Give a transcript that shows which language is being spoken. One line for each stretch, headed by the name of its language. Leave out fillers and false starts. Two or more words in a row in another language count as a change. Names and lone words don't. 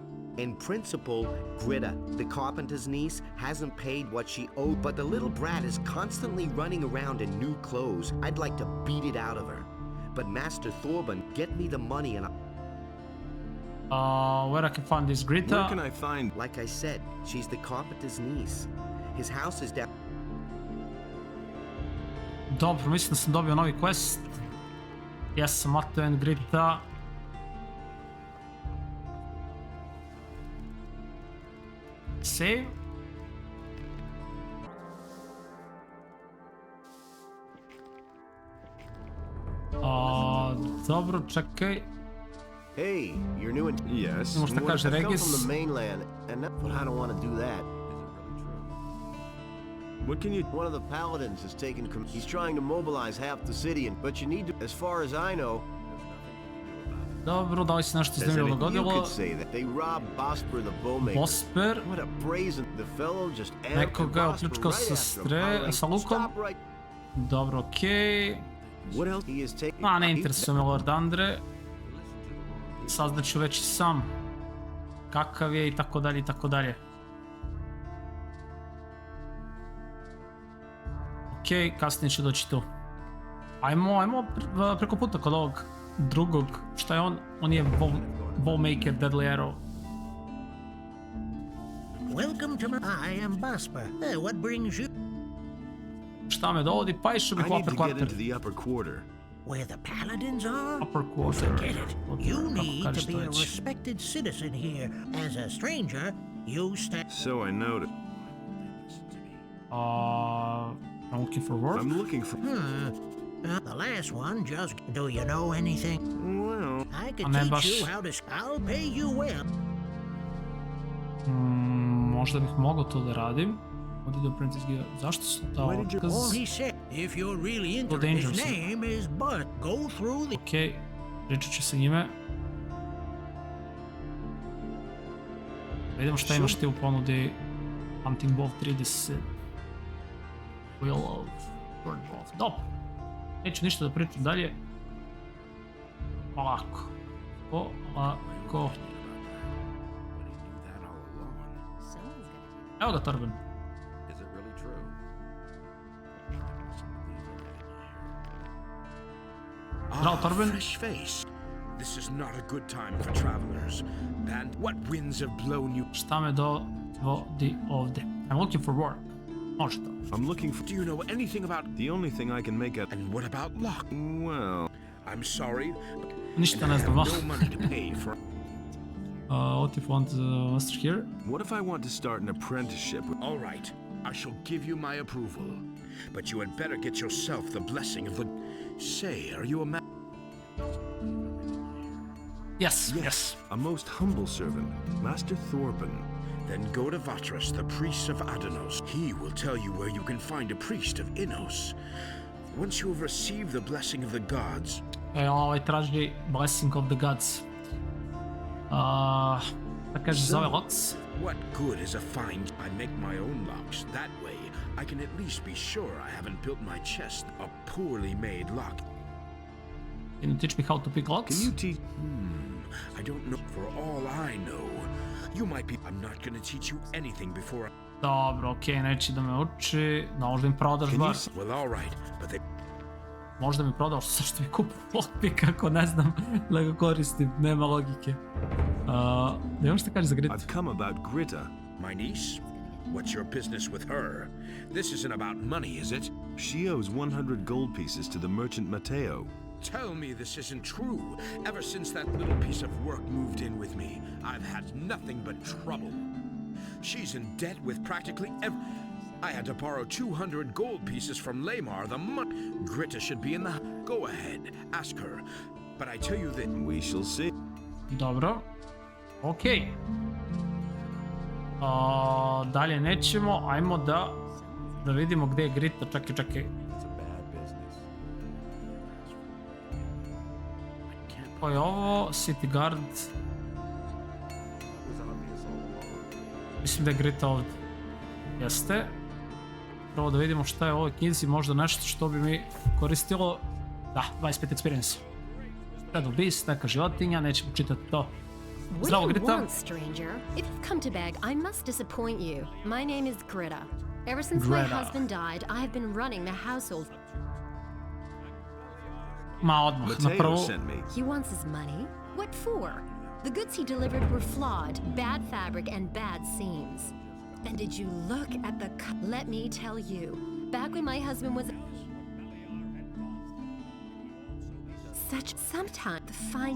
English: In principle, Greta, the carpenter's niece, hasn't paid what she owed, but the little brat is constantly running around in new clothes. I'd like to beat it out of her. But Master Thorben, get me the money and Where I can find this Greta? Where can I find... like I said, she's the carpenter's niece. His house is down...
Serbian: Dobro, mislim da sam dobio novi quest. Jesam, Mateo and Greta. Save. Dobro, čekaj.
English: Hey, you're new in... Yes.
Serbian: Možda kaže
English: I've come Regis. from the mainland, and I don't want to do that. What can you... One of the paladins is taking... He's trying to mobilize half the city, but you need to... As far as I know...
Serbian: Dobro, da li se nešto
English: There's
Serbian: zanimljivo
English: anything you
Serbian: dogodilo?
English: could say that they robbed Bosper the bowmaker. Bosper? What a brazen... The fellow just...
Serbian: Nekoga je opljačkao sa lukom. Dobro, okej.
English: What else? He is taking...
Serbian: Ne interesuje me Lord Andre. Saznaću već i sam kakav je i tako dalje i tako dalje. Okej, kasnije će doći tu. Ajmo preko puta kod ovog drugog. Šta je on? On je bowmaker,
English: deadly arrow. Welcome to my... I am Bosper. What brings you...
Serbian: Šta me dovodi? Pa išao bih u
English: upper quarter. Where the paladins are? Upper quarter. Forget it. You need to be a respected citizen here. As a stranger, you stand... So I noted. I'm looking for work. I'm looking for... the last one just... Do you know anything? Well... I can teach you how to... I'll pay you well.
Serbian: Možda bih mogao to da radim. Zašto su dao otkaz?
English: All he said, if you're really interested, his name is Bud. Go through the...
Serbian: Okej, pričat ću sa njime. Vidimo šta imaš ti u ponudi.
English: Hunting Bow 30. Wheel of Burn Bow.
Serbian: Dobro. Neću ništa da pričam dalje. Polako. Polako. Evo ga Torben. Torben.
English: Fresh face. This is not a good time for travelers. And what winds have blown you?
Serbian: Šta me dovodi ovde?
English: I'm looking for work.
Serbian: Može to.
English: I'm looking for... Do you know anything about... The only thing I can make out... And what about luck? Well... I'm sorry, but...
Serbian: Ništa ne znam.
English: No money to pay for... What if you want master here? What if I want to start an apprenticeship? All right, I shall give you my approval. But you had better get yourself the blessing of the... Say, are you a man? Yes. A most humble servant, Master Thorben. Then go to Vatras, the priest of Adanos. He will tell you where you can find a priest of Innos. Once you have received the blessing of the gods...
Serbian: Ovaj traži
English: blessing of the gods.
Serbian: Da kaže zove Lox.
English: What good is a find? I make my own locks. That way, I can at least be sure I haven't built my chest a poorly made lock. Can you teach me how to pick locks? Can you teach... I don't know. For all I know, you might be... I'm not gonna teach you anything before I...
Serbian: Dobro, okej, neće da me uči. Da možda mi prodaš bar.
English: Well, all right, but they...
Serbian: Možda mi prodaš, zašto mi kupu lockpick ako ne znam da ga koristim, nema logike. Da imam šta kaže za Grita.
English: I've come about Grita. My niece? What's your business with her? This isn't about money, is it? She owes 100 gold pieces to the merchant Matteo. Tell me this isn't true. Ever since that little piece of work moved in with me, I've had nothing but trouble. She's in debt with practically I had to borrow 200 gold pieces from Lamar the month. Greta should be in the... Go ahead, ask her. But I tell you that... We shall see.
Serbian: Dobro. Okej. Dalje nećemo. Ajmo da vidimo gde je Grita. Čekaj. Ko je ovo?
English: City Guard.
Serbian: Mislim da je Grita ovdje. Jeste. Prvo da vidimo šta je u ovoj knjizi, možda nešto što bi mi koristilo. Da, 25 experience. Red Beast, neka životinja, nećemo čitati to. Zdravo, Grita.
English: Stranger. If you've come to beg, I must disappoint you. My name is Greta. Ever since my husband died, I have been running the household.
Serbian: Ma odmah, na prvu.
English: He wants his money? What for? The goods he delivered were flawed, bad fabric, and bad seams. And did you look at the... Let me tell you, back when my husband was... Sometimes the fine...